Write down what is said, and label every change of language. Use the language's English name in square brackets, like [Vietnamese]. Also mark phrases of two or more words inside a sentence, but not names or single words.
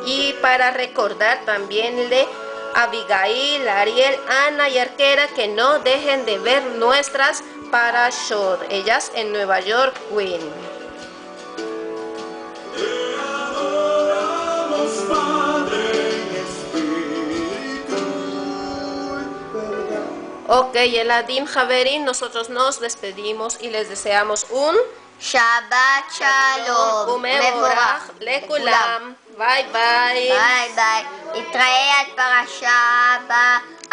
[Spanish] Y para recordar también de Abigail, Ariel, Ana y Arquera, que no dejen de ver nuestras Parashot, ellas en Nueva York, Queen. Ok, [Hebrew] ילדים חברים, [Spanish] nosotros nos despedimos y les deseamos un [Hebrew] שבת שלום. ומבורך לכולם. [English] Bye bye. bye bye. [Hebrew] נתראה עד פרשה הבאה.